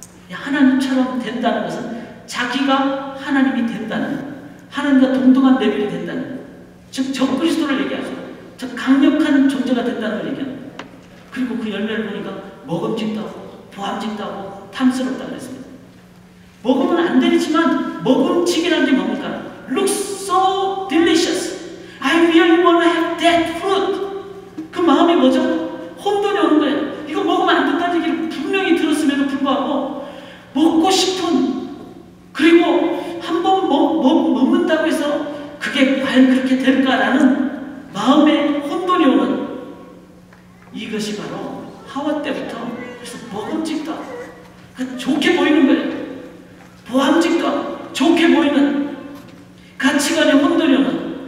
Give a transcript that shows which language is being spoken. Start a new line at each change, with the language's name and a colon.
Korean: 하나님처럼 된다는 것은 자기가 하나님이 된다는, 하나님과 동등한 레벨이 된다는, 즉 적그리스도를 얘기하죠. 즉 강력한 존재가 된다는 걸 얘기합니다. 그리고 그 열매를 보니까 먹음직도 하고 보암직도 하고 탐스럽다 그랬습니다. 먹으면 안 되지만 먹음직이라는 게 뭡니까?
English: Looks so delicious. I really want to have that fruit.
Korean: 그 마음이 뭐죠? 혼돈이 오는 거예요. 이거 먹으면 안 된다는 얘기를 분명히 들었음에도 불구하고 먹고 싶은, 그리고 한번 먹는다고 해서 그게 과연 그렇게 될까라는 마음에 혼돈이 오는, 이것이 바로 하와 때부터 그래서 먹음직도 하고 좋게 보이는 거예요. 보암직도 하고 좋게 보이는 가치관의 혼돈이 오는